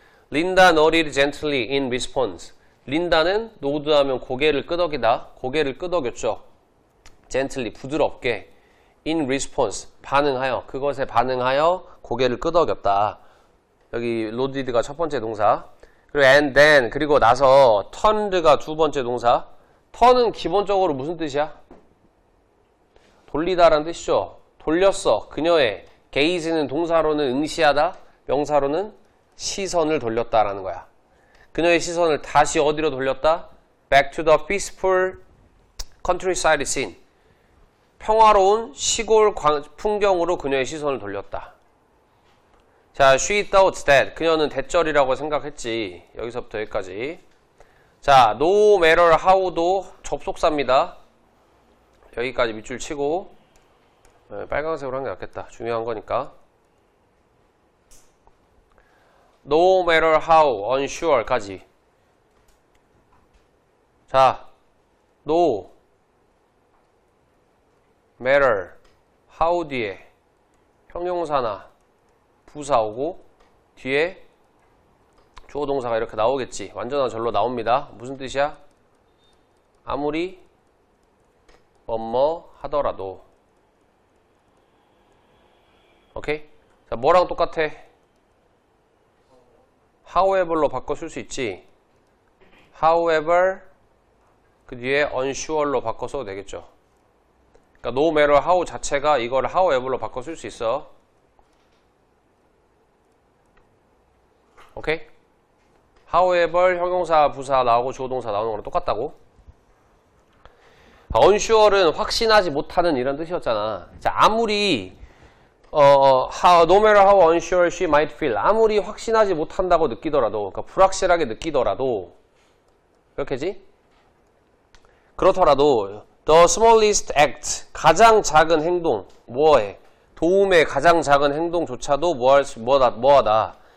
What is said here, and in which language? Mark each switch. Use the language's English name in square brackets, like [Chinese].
[English] Linda nodded gently in response. [Korean] 린다는 노드하면 고개를 끄덕이다. 고개를 끄덕였죠. gently 부드럽게 [English] in response [Korean] 반응하여 그것에 반응하여 고개를 끄덕였다. 여기 nodded가 첫 번째 동사. 그리고 and then 그리고 나서 turned가 두 번째 동사. turn은 기본적으로 무슨 뜻이야? 돌리다라는 뜻이죠. 돌렸어. 그녀의 gaze는 동사로는 응시하다. 명사로는 시선을 돌렸다라는 거야. 그녀의 시선을 다시 어디로 돌렸다? [English] Back to the peaceful countryside scene. [Korean] 평화로운 시골 풍경으로 그녀의 시선을 돌렸다. [English] 자, she thought that. [Korean] 그녀는 대절이라고 생각했지. 여기서부터 여기까지. 자, no matter how도 접속사입니다. 여기까지 밑줄 치고 빨간색으로 하는 게 낫겠다. 중요한 거니까. [English] No matter how unsure까지. [Korean] 자, no matter how 뒤에 형용사나 부사 오고 뒤에 주어 동사가 이렇게 나오겠지. 완전한 절로 나옵니다. 무슨 뜻이야? 아무리 뭐뭐 하더라도. 오케이? 자, 뭐랑 똑같아? however로 바꿔 쓸 수 있지. however 그 뒤에 unsure로 바꿔 써도 되겠죠. 그러니까 no matter how 자체가 이거를 however로 바꿔 쓸 수 있어. 오케이? however 형용사 부사 나오고 주어 동사 나오는 거랑 똑같다고. unsure는 확신하지 못하는 이런 뜻이었잖아. 자, 아무리 [English] no matter how unsure she might feel. [Korean] 아무리 확신하지 못한다고 느끼더라도, 그러니까 불확실하게 느끼더라도, 그렇게지? 그렇더라도, [English] the smallest act, [Korean] 가장 작은 행동, 뭐해? 도움의 가장 작은 행동조차도 뭐하다?